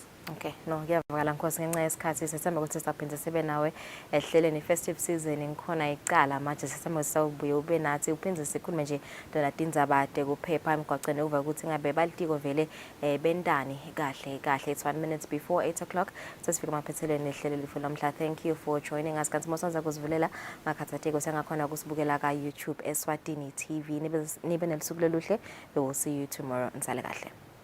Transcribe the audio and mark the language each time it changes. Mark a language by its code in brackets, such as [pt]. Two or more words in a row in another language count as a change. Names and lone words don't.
[en] Okay, no, [ss] ngiyavakala Nkosi ngenxa yesikhathi sithemba ukuthi sizaphinde sibe nawe ehleleni [en] festive season [ss] ngikhona icala manje sithemba sawubuye ube nathi uphinde sikhulume nje Donaldinza bade kuphepha emgwaqeni uva ukuthi ngabe balitiko vele bendani kahle kahle. [en] It's 1 minute before 8 o'clock [ss] sesifika maphetheleni ehlelo lifu lamhla. [en] Thank you for joining us [ss] kanti mosonza kuzivulela makhathatiko sengakhona kusibukela ka YouTube Eswatini TV nibe nelisuku leluhle. [en] We will see you tomorrow. [ss] Nsale kahle.